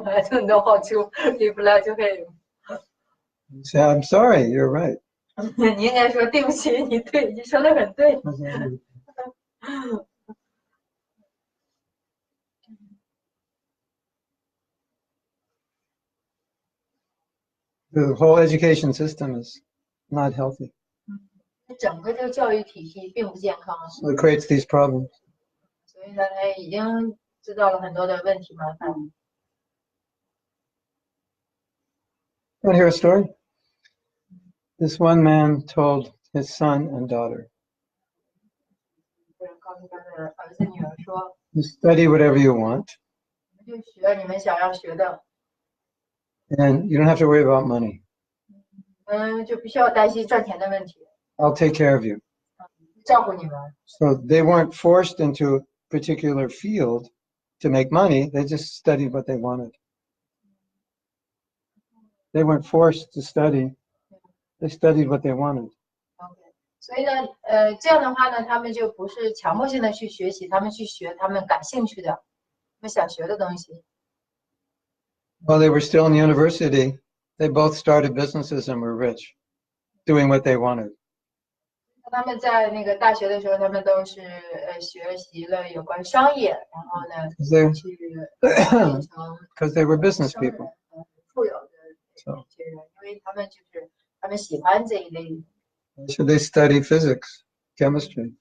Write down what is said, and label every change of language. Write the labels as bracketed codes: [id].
[en] I don't know how to reply to him. Say, I'm sorry, you're right. [zh] 你应该说对不起，你对，你说的很对。 [en] The whole education system is not healthy. [zh] 整个这个教育体系并不健康， [en] So it creates these problems. [zh] 所以呢，他已经知道了很多的问题麻烦。 [en] Want to hear a story? This one man told his son and daughter, [zh] 告诉他的儿子女儿说， [en] you study whatever you want, [zh] 你们就学你们想要学的， [en] and you don't have to worry about money. [zh] 就不需要担心赚钱的问题， [en] I'll take care of you. [zh] 照顾你们。 [en] So they weren't forced into a particular field to make money. They just studied what they wanted. They weren't forced to study. They studied what they wanted. [zh] OK， 所以呢，这样的话呢，他们就不是强迫性的去学习，他们去学他们感兴趣的、他们想学的东西。 [en] While they were still in university, they both started businesses and were rich, doing what they wanted. [zh] 他们在那个大学的时候，他们都是学习了有关商业，然后呢 去变成 [en] Because they were business [zh] 商人 [en] people. [zh] 富有的这些人，因为他们就是他们喜欢这一类。 [en] So they study physics, chemistry.